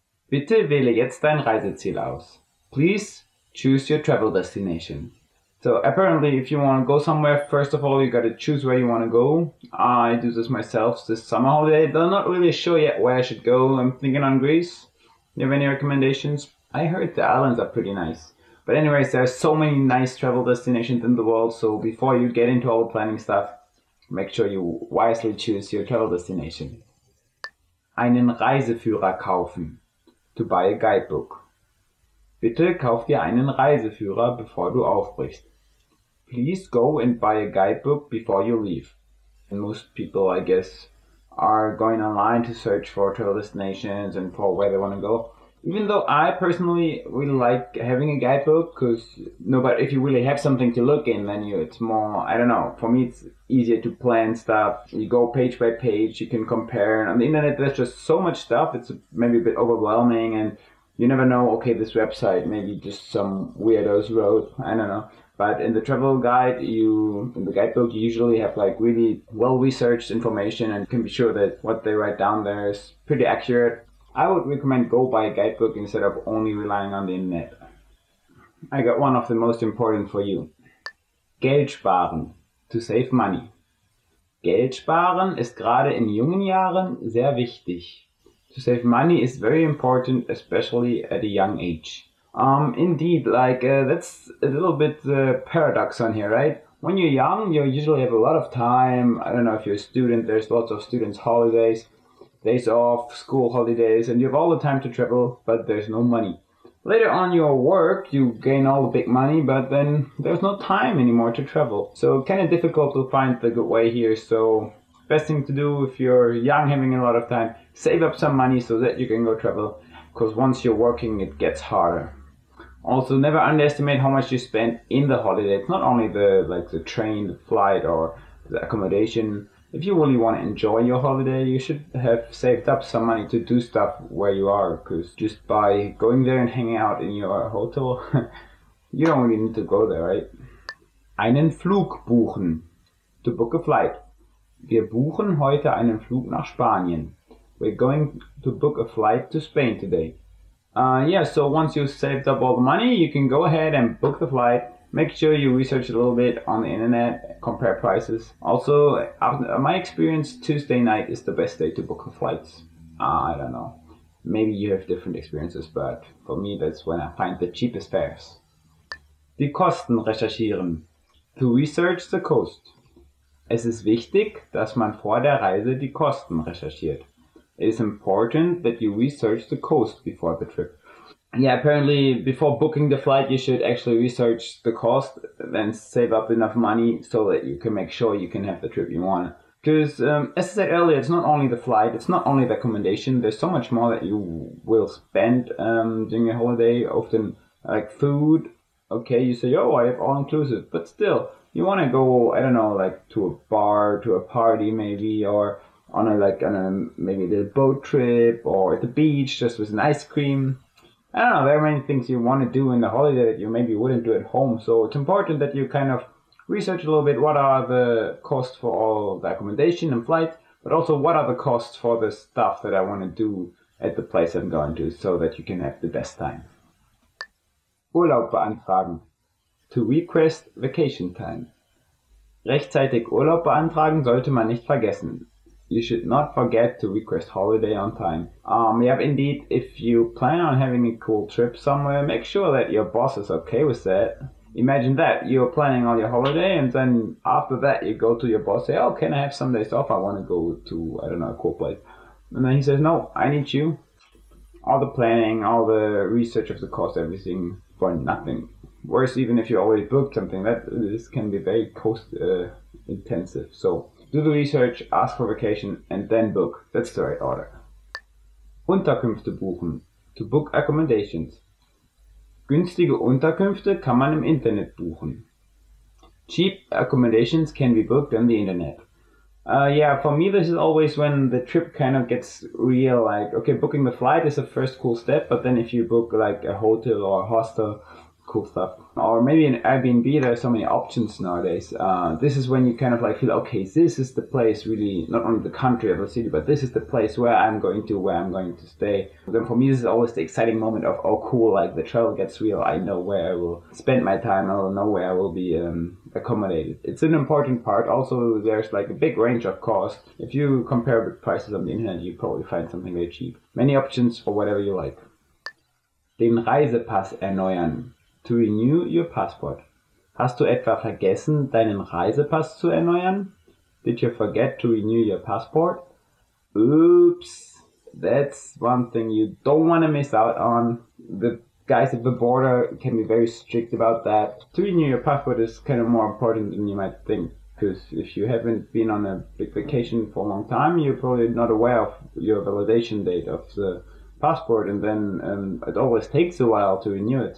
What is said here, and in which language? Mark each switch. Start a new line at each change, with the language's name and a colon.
German: Bitte wähle jetzt dein Reiseziel aus.
English: Please choose your travel destination. So, apparently, if you want to go somewhere, first of all, you got to choose where you want to go. I do this myself this summer holiday. I'm not really sure yet where I should go. I'm thinking on Greece. Do you have any recommendations? I heard the islands are pretty nice. But anyways, there are so many nice travel destinations in the world, so before you get into all the planning stuff, make sure you wisely choose your travel destination.
German: Einen Reiseführer kaufen.
English: To buy a guidebook.
German: Bitte kauf dir einen Reiseführer, bevor du aufbrichst.
English: Please go and buy a guidebook before you leave. And most people, I guess, are going online to search for travel destinations and for where they want to go. Even though I personally really like having a guidebook, because but if you really have something to look in, then it's more, I don't know, for me it's easier to plan stuff. You go page by page, you can compare, and on the internet there's just so much stuff, it's maybe a bit overwhelming, and you never know, okay, this website, maybe just some weirdos wrote, I don't know. But in the travel guide, in the guidebook, you usually have like really well-researched information and can be sure that what they write down there is pretty accurate. I would recommend go buy a guidebook instead of only relying on the internet. I got one of the most important for you.
German: Geld sparen.
English: To save money.
German: Geld sparen ist gerade in jungen Jahren sehr wichtig.
English: To save money is very important, especially at a young age. Indeed, that's a little bit the paradox on here, right? When you're young, you usually have a lot of time. I don't know if you're a student, there's lots of students' holidays. Days off, school holidays, and you have all the time to travel, but there's no money. Later on your work, you gain all the big money, but then there's no time anymore to travel. So kind of difficult to find the good way here. So best thing to do if you're young, having a lot of time, save up some money so that you can go travel. Because once you're working, it gets harder. Also, never underestimate how much you spend in the holiday. It's not only the train, the flight, or the accommodation. If you really want to enjoy your holiday, you should have saved up some money to do stuff where you are, because just by going there and hanging out in your hotel, you don't really need to go there, right?
German: Einen Flug buchen.
English: To book a flight.
German: Wir buchen heute einen Flug nach Spanien.
English: We're going to book a flight to Spain today. So once you've saved up all the money, you can go ahead and book the flight. Make sure you research a little bit on the internet, compare prices. Also, after my experience, Tuesday night is the best day to book the flights. I don't know. Maybe you have different experiences, but for me that's when I find the cheapest fares.
German: Die Kosten recherchieren.
English: To research the cost.
German: Es ist wichtig, dass man vor der Reise die Kosten recherchiert.
English: It is important that you research the cost before the trip. Yeah, apparently before booking the flight you should actually research the cost, then save up enough money so that you can make sure you can have the trip you want. Because as I said earlier, it's not only the flight, it's not only the accommodation, there's so much more that you will spend during your holiday, often like food, okay, you say, oh, I have all inclusive, but still, you want to go, I don't know, like to a bar, to a party maybe, or on a maybe a boat trip, or at the beach just with an ice cream. I don't know, there are many things you want to do in the holiday that you maybe wouldn't do at home. So it's important that you kind of research a little bit what are the costs for all the accommodation and flights, but also what are the costs for the stuff that I want to do at the place I'm going to, so that you can have the best time.
German: Urlaub beantragen.
English: To request vacation time.
German: Rechtzeitig Urlaub beantragen sollte man nicht vergessen.
English: You should not forget to request holiday on time. Yeah, indeed, if you plan on having a cool trip somewhere, make sure that your boss is okay with that. Imagine that, you're planning on your holiday, and then after that you go to your boss, say, oh, can I have some days off? I want to go to, I don't know, a cool place. And then he says, no, I need you. All the planning, all the research of the cost, everything for nothing. Worse, even if you already booked something, this can be very cost intensive. So do the research, ask for vacation, and then book. That's the right order.
German: Unterkünfte buchen.
English: To book accommodations.
German: Günstige Unterkünfte kann man im Internet buchen.
English: Cheap accommodations can be booked on the internet. Yeah, for me this is always when the trip kind of gets real, like, okay, booking the flight is the first cool step, but then if you book like a hotel or a hostel, cool stuff. Or maybe an Airbnb, there are so many options nowadays. This is when you kind of like feel, okay, this is the place really, not only the country or the city, but this is the place where I'm going to stay. Then for me, this is always the exciting moment of, oh cool, like the travel gets real. I know where I will spend my time. I will know where I will be accommodated. It's an important part. Also, there's like a big range of cost. If you compare with prices on the internet, you probably find something very cheap. Many options for whatever you like.
German: Den Reisepass erneuern.
English: To renew your passport.
German: Hast du etwa vergessen, deinen Reisepass zu erneuern?
English: Did you forget to renew your passport? Oops, that's one thing you don't want to miss out on. The guys at the border can be very strict about that. To renew your passport is kind of more important than you might think, because if you haven't been on a big vacation for a long time, you're probably not aware of your validation date of the passport, and then it always takes a while to renew it.